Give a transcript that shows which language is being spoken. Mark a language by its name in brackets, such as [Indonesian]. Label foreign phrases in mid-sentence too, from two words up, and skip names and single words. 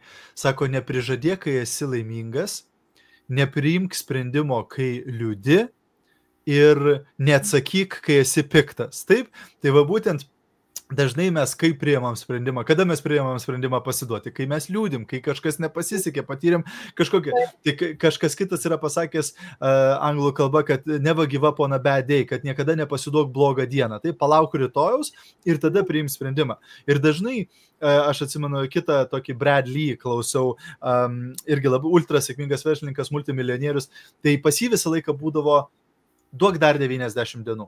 [Lithuanian] Sako, neprižadėk, kai esi laimingas, nepriimk sprendimo, kai liūdi ir neatsakyk, kai esi piktas. Taip, tai va būtent dažnai mes kaip priėmam sprendimą, kada mes priėmam sprendimą pasiduoti, kai mes liūdim, kai kažkas nepasisekė, patyrėm kažkokį, tai kažkas kitas yra pasakęs anglų kalba, kad [English] never give up on a bad day, [Lithuanian] kad niekada nepasiduok blogą dieną, tai palauk rytojaus ir tada priim sprendimą. Ir dažnai, aš atsimenu kitą tokį Brad Lee klausiau, irgi labai ultra sėkmingas verslininkas, multimilijonierius, tai pas jį visą laiką būdavo duok dar 90 dienų.